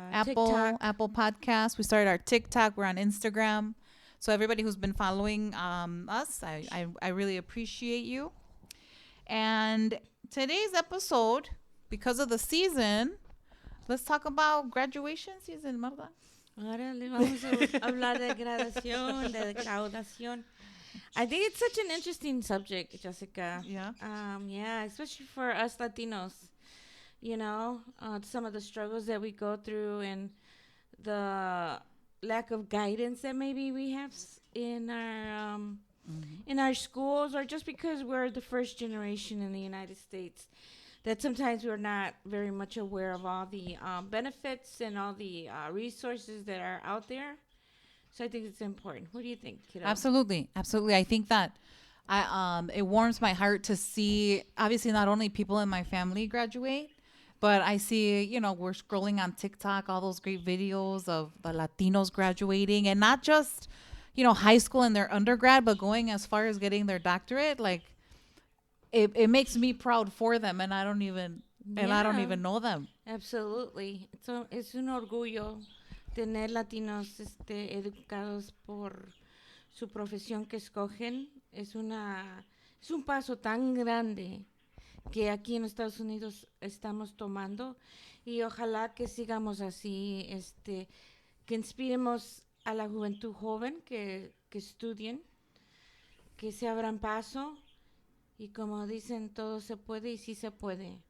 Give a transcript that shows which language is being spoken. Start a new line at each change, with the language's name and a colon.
English: Apple Podcasts. We started our TikTok. We're on Instagram. So everybody who's been following us, I really appreciate you. And today's episode, because of the season, let's talk about graduation season, Marta.
Spanish: Órale, vamos a hablar de graduación.
English: I think it's such an interesting subject, Jessica. Yeah. Yeah, especially for us Latinos. You know, some of the struggles that we go through and the lack of guidance that maybe we have in our schools, or just because we're the first generation in the United States, that sometimes we're not very much aware of all the benefits and all the resources that are out there. So I think it's important. What do you think, kiddo? Absolutely. I think that it warms my heart to see, obviously, not only people in my family graduate, but I see, we're scrolling on TikTok, all those great videos of the Latinos graduating, and not just, high school and their undergrad, but going as far as getting their doctorate. Like, it makes me proud for them, and I don't even know them. Absolutely.
Spanish: So es un orgullo tener latinos educados por su profesión que escogen. Es un paso tan grande que aquí en Estados Unidos estamos tomando, y ojalá que sigamos así, que inspiremos a la juventud joven que estudien, que se abran paso, y como dicen, todo se puede y sí se puede.